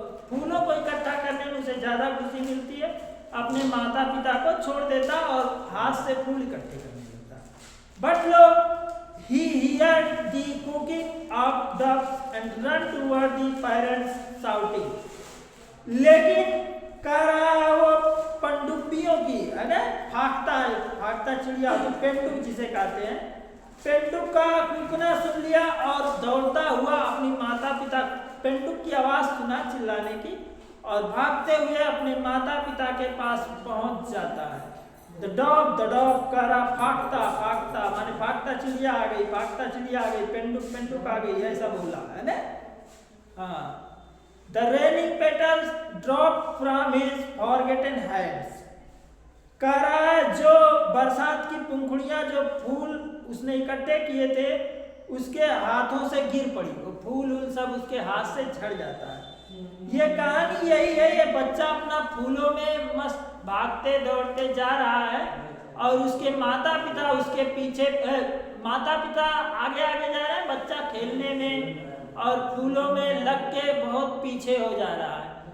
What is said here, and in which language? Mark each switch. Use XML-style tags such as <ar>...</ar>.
<hi>फूलों को इकट्ठा करने में उसे ज्यादा खुशी मिलती है, अपने माता पिता को छोड़ देता और हाथ से फूल इकट्ठे करने लगता।</hi> <en>But look, he heard the cooking of ducks and ran toward the parents shouting.</en> <hi>लेकिन कह रहा है वो पनडुब्बियों की, है ना, फाकता चिड़िया, तो पेंडुक जिसे कहते हैं, पेंडुक का कूकना सुन लिया और दौड़ता हुआ अपनी माता पिता, पेंडुक की आवाज सुना चिल्लाने की, और भागते हुए अपने माता पिता के पास पहुंच जाता है।</hi> <en>The dog</en> <hi>कह रहा फाकता, माने फाकता चिड़िया आ गई, पेंडुक आ गई, ऐसा बोला है ना।</hi> <en>हाँ, The raining petals dropped from his forgotten hands.</en> <hi>कह रहा है बरसात की पंखुड़ियां जो फूल उसने इकट्ठे किए थे उसके हाथों से गिर पड़ी, वो फूल सब उसके हाथ से झड़ जाता है। ये कहानी यही है, ये बच्चा अपना फूलों में मस्त भागते दौड़ते जा रहा है और उसके माता पिता उसके पीछे, माता पिता आगे आगे जा रहे हैं, बच्चा खेलने में और फूलों में लग के बहुत पीछे हो जा रहा है।</hi>